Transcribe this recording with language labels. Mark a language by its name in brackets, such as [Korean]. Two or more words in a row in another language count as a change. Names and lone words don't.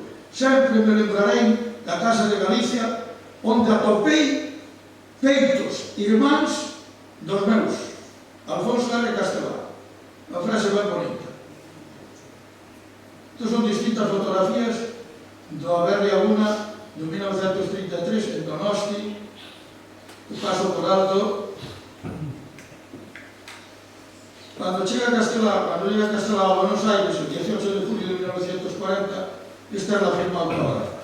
[Galician] Sempre me lembrarei da Casa de Galicia, onde atopei peitos irmáns dos meus. Alfonso R. Castelao. Unha frase ben bonita. Estas son distintas fotografías do Aberria Una de 1933 en Donosti, o paso por alto. [Spanish] Cuando llega Castelao a Buenos Aires el 18 de julio de 1940, esta es la firma autógrafa.